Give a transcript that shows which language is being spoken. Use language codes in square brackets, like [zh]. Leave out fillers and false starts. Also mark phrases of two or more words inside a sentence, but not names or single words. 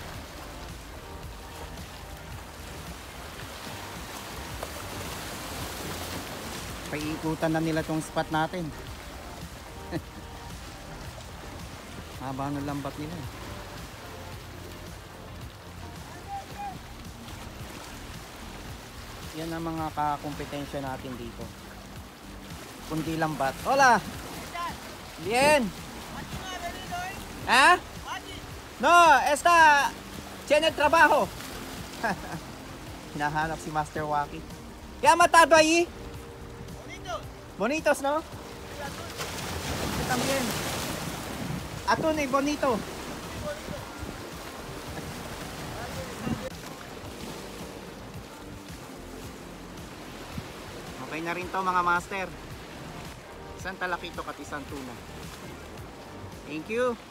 [tl] Paiikutan na nila tong spot natin. Haba ng lambat nila. Yan ang mga kakompetensya natin dito. Kundi lambat. [es] Hola! Bien! Ha? No, esta tiene trabajo. [tl] Hinahanap si Master Waki. [es] Kaya matado ahí. Bonitos, no? Ito también. Atún eh, bonito. [tl] Okay na rin to mga master. Isang talakito at isang tuna. [en] Thank you.